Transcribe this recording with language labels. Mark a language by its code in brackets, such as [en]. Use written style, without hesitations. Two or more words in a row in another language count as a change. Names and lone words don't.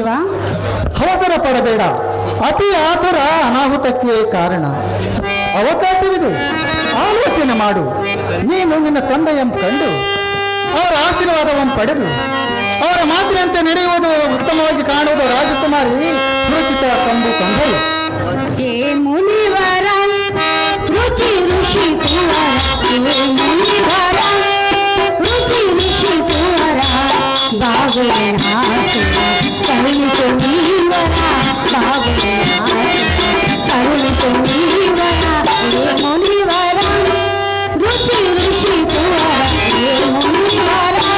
[kn] ಅವಸರ ಪಡಬೇಡ. ಅತಿ ಆತುರ ಅನಾಹುತಕ್ಕೆ ಕಾರಣ. ಅವಕಾಶವಿದೆ, ಆಲೋಚನೆ ಮಾಡು. ನೀನು ನಿನ್ನ ತಂದೆಯನ್ನು ಕಂಡು ಅವರ ಆಶೀರ್ವಾದವನ್ನು ಪಡೆದು ಅವರ ಮಾತಿನಂತೆ ನಡೆಯುವುದು ಉತ್ತಮವಾಗಿ ಕಾಣುವುದು ರಾಜಕುಮಾರಿ ಸುರಚಿತ ಕಂಬು ಕಂಡರು. ಏ ಮುನಿವರ ರುಚಿ ಋಷಿ ಕುವರ, ಏ ಮುನಿವರ ರುಚಿ ಋಷಿ ಕರುಣಿಸು ನೀವರ ಬಾಬುವಿನ ಕರುಣಿಸು ನೀವರ ಏ ಮುನಿವರ ರುಚಿ ಋಷಿ ತುವರ ಏ ಮುನಿವರ